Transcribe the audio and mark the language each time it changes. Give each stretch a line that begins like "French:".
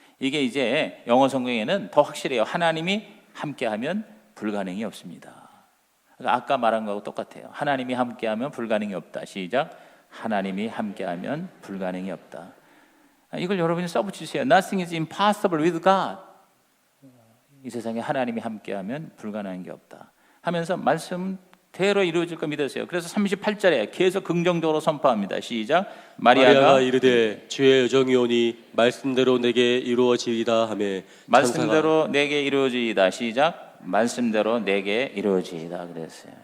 Korean: 이게 이제 영어 성경에는 더 확실해요. 하나님이 함께하면 불가능이 없습니다. 그러니까 아까 말한 거하고 똑같아요. 하나님이 함께하면 불가능이 없다. 시작. 하나님이 함께하면 불가능이 없다. 이걸 여러분이 써붙이세요.
English: Nothing is impossible with God.
Korean: 이 세상에 하나님이 함께하면 불가능한 게 없다 하면서 말씀 대로 이루어질 거 믿으세요. 그래서 38절에 계속 긍정적으로 선포합니다. 시작. 마리아가 이르되 주의 여정이오니 말씀대로 내게 이루어지이다 하매 말씀대로 내게 이루어지이다. 시작. 말씀대로 내게 이루어지이다 그랬어요.